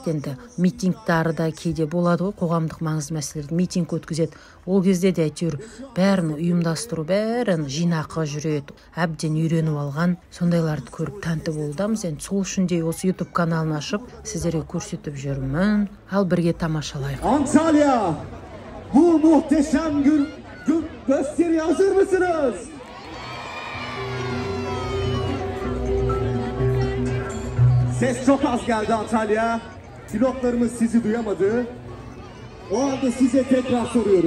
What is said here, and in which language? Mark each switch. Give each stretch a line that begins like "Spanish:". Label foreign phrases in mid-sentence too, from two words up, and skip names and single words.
Kazakh: Енді митингтары да кейде болады ғой, қоғамдық маңызды мәселелерді митинг өткізеді. Ол кезде де әйтеуір бәрін ұйымдастыру, бәрін жинақы жүреді. Әбден үйреніп алған, сондайларды көріп тәнті болдамыз. Енді сол үшін де осы YouTube каналын ашып, сіздерге көрсетіп жүрмін. Ал бірге тамашалайық.
Turkish: Antalya, bu muhteşem gösteriye hazır mısınız? Ses çok az geldi Antalya. Pilotlarımız sizi duyamadı. O halde size tekrar soruyorum.